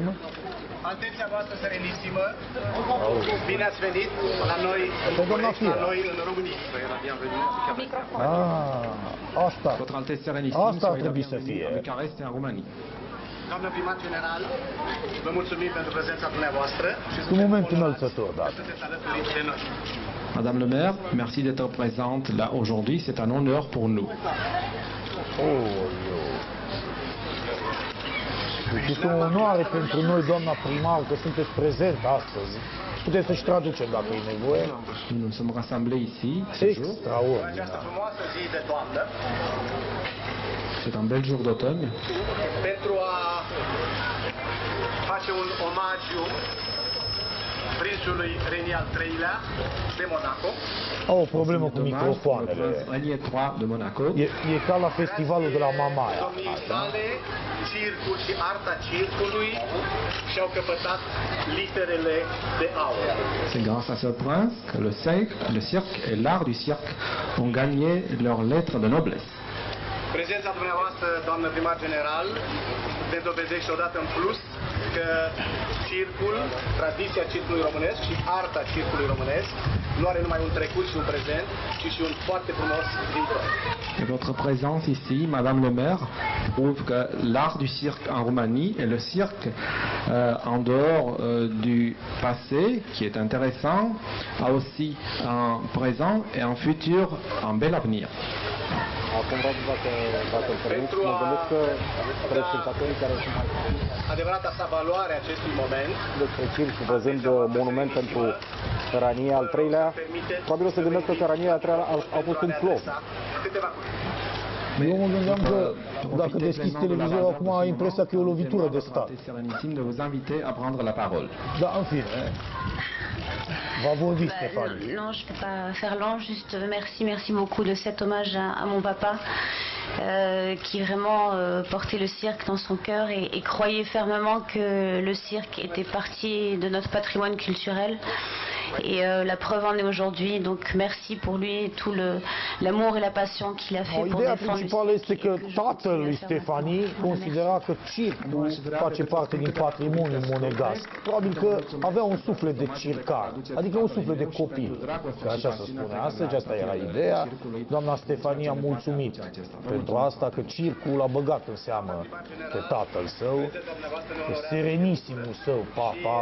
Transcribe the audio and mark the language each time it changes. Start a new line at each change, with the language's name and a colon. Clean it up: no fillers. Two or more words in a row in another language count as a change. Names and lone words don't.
Romanian: Atenția voastră serenissimă. Bine ați venit la noi în București, la noi în România. Asta. Asta ar trebui să fie. Doamnă primar general, vă mulțumim pentru prezența dumneavoastră. Un moment înălțător, da. Sunteți alături de noi.
French: Madame le maire, merci d'être présente là aujourd'hui, c'est un honneur pour nous.
Romanian: Deci este o onoare pentru noi, doamna primar, că sunteți prezent astăzi. Puteți să-și traducem dacă e nevoie.
French: Nous nous sommes rassemblés ici ce jour.
Romanian: Extraordinar. Această frumoasă zi de toamnă,
French: C'est un bel jour d'automne
Romanian: pentru a face un omagiu prințului Reni al III-lea de Monaco. Au o problemă cu
French: Dommage pour le
Romanian: microfoanele.
French: prince Régnier III de Monaco.
Romanian: E ca la festivalul de la Mamaia. Domnii sale, circul și arta circului și-au căpătat literele de aur.
French: C'est grâce à ce prince que le cirque et l'art du cirque ont gagné leurs lettres de noblesse.
Romanian: Prezența dumneavoastră, doamnă primar general, ne dovedește odată în plus că circul, tradiția circului românesc și arta circului românesc nu are numai un trecut și un prezent, ci și un foarte frumos viitor.
French: Et votre présence ici, Madame le maire, prouve que l'art du cirque en Roumanie et le cirque en dehors du passé, qui est intéressant, a aussi un présent et un futur, un bel avenir.
Romanian: Acum vreau dacă îmi permit, mă gândesc că telespectatorii care sunt mai Adevărata sa valoare a acestui moment despre circ și văzând monument pentru Rania al III-lea, probabil o să gândesc că Rania al III-lea a fost un flop. câteva cuvinte. Eu mă gândeam că dacă deschizi televizorul acum ai impresia că e o lovitură de stat.
French: C'est sérénissime de vous inviter à prendre la parole.
Romanian: Da, în fine. Va vorbi Stéphanie.
French: Non, je ne vais pas faire long, juste merci beaucoup de cet hommage à mon papa qui vraiment portait le cirque dans son cœur et croyait fermement que le cirque était partie de notre patrimoine culturel. Et la preuve en est aujourd'hui, donc merci pour lui et tout l'amour et la passion qu'il a fait pour
Romanian: Ideea
French: défendre le
Romanian: principală este că tatăl lui Stefanie considera că circul face parte din patrimoniul monegasc. Probabil că avea un suflet de circar, adică un suflet de copil. Că așa se spune astăzi, asta era ideea. Doamna Stefanie a mulțumit pentru asta, că circul a băgat în seamă pe tatăl său, pe serenisimul său, papa.